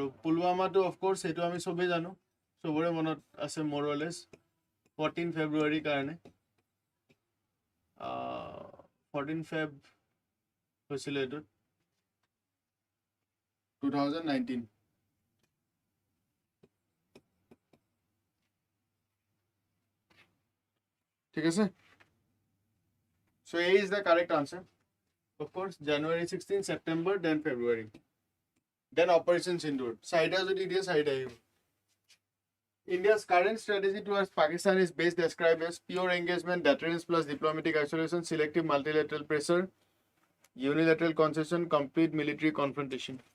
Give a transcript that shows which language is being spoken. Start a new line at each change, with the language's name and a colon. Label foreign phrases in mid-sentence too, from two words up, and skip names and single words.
Assamese: পুলৱামাটো
English: of course
Assamese: এটো আমি সবে জানো সবৰে মনত আছে
English: more or less 14 February
Assamese: কাৰণে
English: 14 Feb
Assamese: হৈছিল এটো 2019 ঠিক আছে
English: so A is the correct answer of course January 16 September then February then Operation Sindoor Saida jodi dia Saida India's current strategy towards Pakistan is best described as pure engagement, deterrence plus diplomatic isolation, selective multilateral pressure, unilateral concession, complete military confrontation.